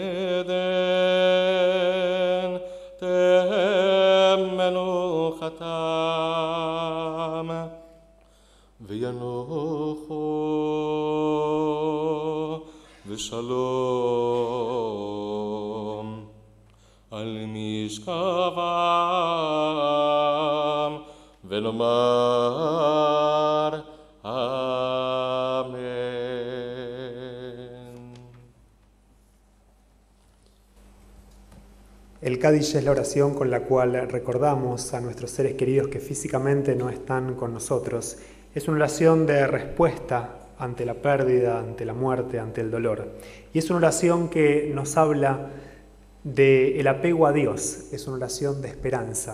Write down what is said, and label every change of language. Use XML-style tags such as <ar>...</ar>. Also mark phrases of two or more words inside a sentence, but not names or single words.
<he>עדן תהא מנוחתם, וינוחו ושלום על משכבם, ונאמר אמן.</he> <es>El Kaddish es la oración con la cual recordamos a nuestros seres queridos que físicamente no están con nosotros. Es una oración de respuesta ante la pérdida, ante la muerte, ante el dolor. Y es una oración que nos habla del apego a Dios, es una oración de esperanza.</es>